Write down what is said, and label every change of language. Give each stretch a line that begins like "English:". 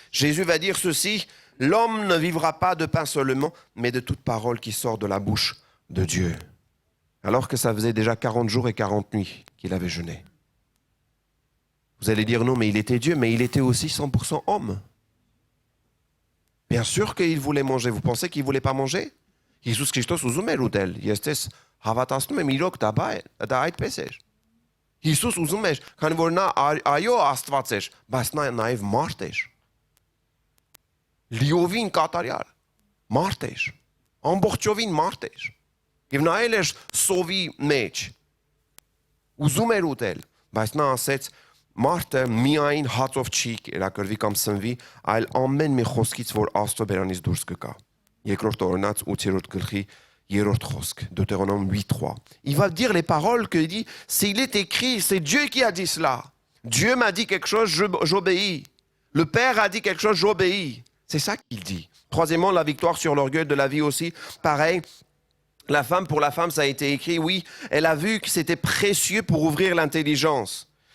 French: Jésus va dire ceci, l'homme ne vivra pas de pain seulement, mais de toute parole qui sort de la bouche de Dieu. Alors que ça faisait déjà 40 jours et 40 nuits qu'il avait jeûné. Vous allez dire non, mais il était Dieu, mais il était aussi 100% homme. Bien sûr qu'il voulait manger. Vous pensez qu'il ne voulait pas manger?
Armenian: Jésus Christos ուզում էր ուտել։ Ես տես հավատացնում եմ իրոք դա այդպես էր։ Հիսուս ուզում էր, քանի որ նա այո Աստված էր, բայց նա նաև մարդ էր։ Լիովին կատարյալ մարդ էր։ Ամբողջովին մարդ էր։ Եվ նայել էր սովի մեջ։ Ուզում էր ուտել, բայց նա ասեց մարդը միայն հացով չի կերակրվի կամ սնվի, այլ ամեն մի խոսքից, որ Աստծո բերանից դուրս կգա։ Երկրորդ օրինաց 8-րդ գլխի 3-րդ խոսք, Deutéronome 8:3.
French: Il va dire les paroles que dit, s'il est écrit, c'est Dieu qui a dit cela. Dieu m'a dit quelque chose, j'obéis. Le Père a dit quelque chose, j'obéis. C'est ça qu'il dit. Troisièmement, la victoire sur l'orgueil de la vie aussi. Pareil, pour la femme, ça a été écrit, oui, elle a vu que c'était précieux pour ouvrir l'intelligence.